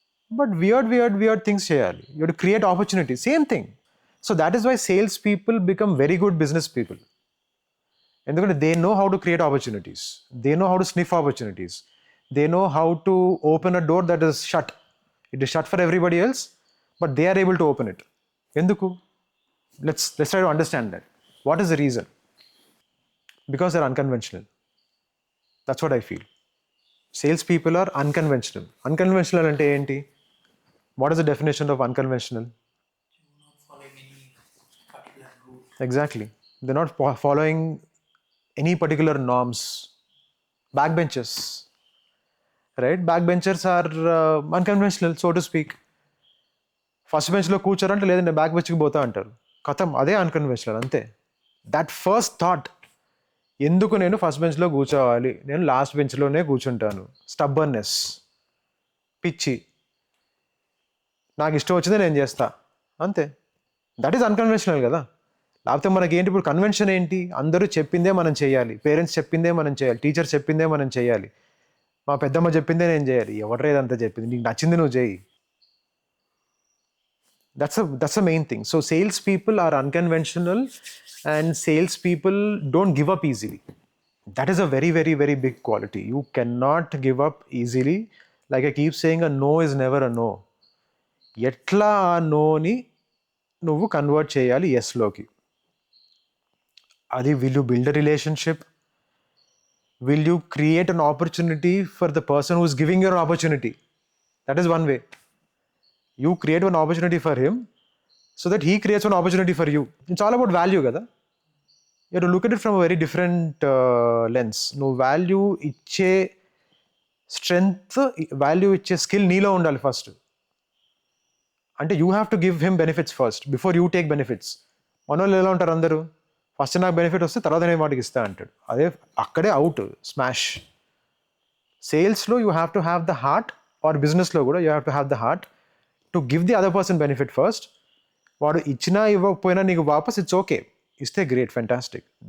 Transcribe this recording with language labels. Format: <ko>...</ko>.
<en>but weird things</en> <te>చేయాలి.</te> <en>You to create opportunity, same thing. So that is why sales people become very good business people.</en> <te>ఎందుకంటే</te> <en>They know how to create opportunities, they know how to sniff opportunities, they know how to open a door that is shut. It is shut for everybody else, but they are able to open it.</en> <te>ఎందుకు?</te> <en>Let's try to understand that. What is the reason? Because they're unconventional. That's what I feel. Sales people are unconventional. Unconventional</en> <te>ante enti?</te> <en>What is the definition of unconventional? Not following any particular rule. Exactly. They're not following any particular norms. Backbenchers, right? Backbenchers are unconventional, so to speak.</en> <te>First బెంచ్లో కూర్చోరంటే లేదంటే back బెంచ్కి పోతా అంటారు. కథం, అదే unconventional, అంతే.</te> <en>that first thought,</en> <te>ఎందుకు నేను first బెంచ్లో కూర్చోవాలి, నేను లాస్ట్ బెంచ్లోనే కూర్చుంటాను. స్టబ్బర్నెస్, పిచ్చి, నాకు ఇష్టం వచ్చిందే నేను చేస్తా, అంతే.</te> <en>that is unconventional</en> <te>కదా. లేకపోతే మనకి ఏంటి ఇప్పుడు కన్వెన్షన్ ఏంటి? అందరూ చెప్పిందే మనం చేయాలి, పేరెంట్స్ చెప్పిందే మనం చేయాలి, టీచర్ చెప్పిందే మనం చేయాలి, మా పెద్దమ్మ చెప్పిందే నేను చేయాలి. ఎవరు ఏదంతా చెప్పింది? నీకు నచ్చింది నువ్వు చేయి.</te> <en>That's the main thing. So salespeople are unconventional, and salespeople don't give up easily. That is a very, very, very big quality. You cannot give up easily. Like I keep saying, a no is never a no.</en> <te>ఎట్లా ఆ నోని నువ్వు convert చేయాలి ఎస్లోకి.</te> <en>అది will you build a relationship? Will you create an opportunity for the person who is giving your opportunity? That is one way. You create one opportunity for him so that he creates one opportunity for you. It's all about value kada. You have to look at it from a very different lens.</en> <te>No value iche strength, value iche skill neelo undali first.</te> <en>Ante you have to give him benefits first before you take benefits.</en> <te>Manollu ela untaru andaru, first నాకు benefit వస్తే తర్వాత నేను వాటికి ఇస్తా అంటాడు. అదే అక్కడే</te> <en>Out, smash. సేల్స్లో you have to have the heart, or బిజినెస్లో కూడా you have to have the heart to give the other person benefit first.</en> <te>వాడు ఇచ్చినా ఇవ్వకపోయినా నీకు వాపస్,</te> <en>It's okay.</en> <te>ఇస్తే గ్రేట్, ఫ్యాంటాస్టిక్.</te>